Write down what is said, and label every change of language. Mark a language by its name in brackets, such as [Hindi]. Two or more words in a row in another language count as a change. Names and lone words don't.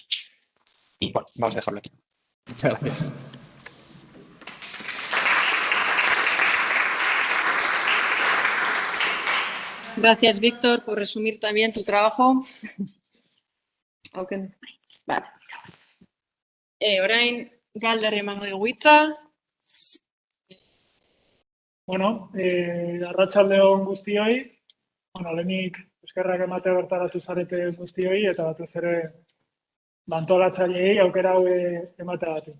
[Spanish] Y bueno, vamos a dejarlo aquí. Muchas gracias. Gracias, Víctor, por resumir también tu trabajo. Aunque... Vale. [Basque] Orain, galderri emango dugu hitza. Bueno, arratsalde on guztioi. Bueno, lehenik eskerrak ematea bertaratu zarete guztioi eta batez ere antolatzaileei aukera hau emateagatik.